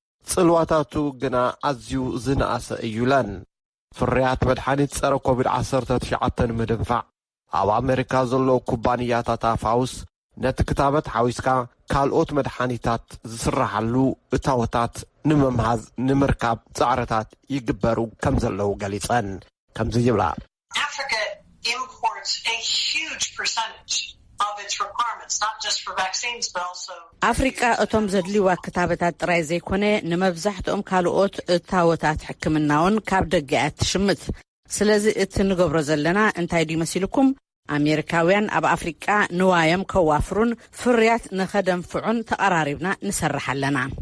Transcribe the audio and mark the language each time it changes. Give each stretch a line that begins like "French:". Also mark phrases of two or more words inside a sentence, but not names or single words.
Tigrinya: ጽልዋታቱ ግና ኣዝዩ ዝነኣሰ እዩለን ፍርያት መድሓኒት ጸረ ኮቪድ-19 ምድንፋዕ ኣብ ኣሜሪካ ዘሎ ኩባንያታት ኣፋውስ ነቲ ክታበት ሓዊስካ ካልኦት መድሓኒታት ዝስራሓሉ እታወታት ንምምሃዝ ንምርካብ ጻዕርታት ይግበሩ ከም ዘለው ገሊጸን ከምዚ ይብላ
English: Africa imports a huge percentage of its requirements, not just for vaccines, but also...
Tigrinya: ኣፍሪቃ እቶም ዘድልይዋ ክታበታት ጥራይ ዘይኮነ ንመብዛሕትኦም ካልኦት እታወታት ሕክምናውን ካብ ደገ ትሽምት ስለዚ እቲ ንገብሮ ዘለና እንታይ ድዩ መሲልኩም ኣሜሪካውያን ኣብ ኣፍሪቃ ንዋዮም ከዋፍሩን ፍርያት ንኸደንፍዑን ተቀራሪብና ንሰርሕ ኣለና